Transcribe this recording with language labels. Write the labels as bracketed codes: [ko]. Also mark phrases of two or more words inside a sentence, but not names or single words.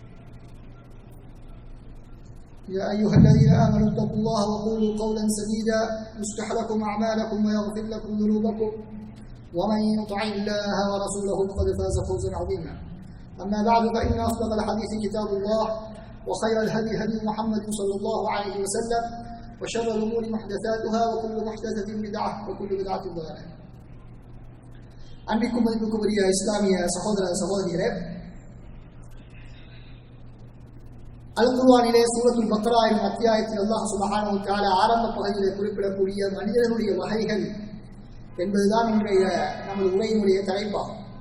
[ar] يا أيها الذين آمنوا اتقوا الله وقولوا قولا سديدا يصلح لكم أعمالكم ويغفر لكم ذنوبكم ومن يطع الله ورسوله فقد فاز فوزا عظيما. أما بعد فإن أصدق الحديث كتاب الله وخير الهدي هدي محمد صلى الله عليه وسلم وشر الأمور محدثاتها وكل محدثة بدعة وكل بدعة ضلالة. [ta] அன்பிற்கும் மதிப்புக்கும் உரிய இஸ்லாமிய சகோதர சகோதரியரே, அல் குர்ஆனிலே சூரத்துல் பக்ரா எனும் அத்தியாயத்தில் அல்லாஹ் [ar] سبحانه وتعالى [ta] ஆரம்ப பகுதியிலே குறிப்பிடக்கூடிய மனிதர்களுடைய வகைகள் என்பதுதான் இன்றைய நமது உரையினுடைய தலைப்பாகும்.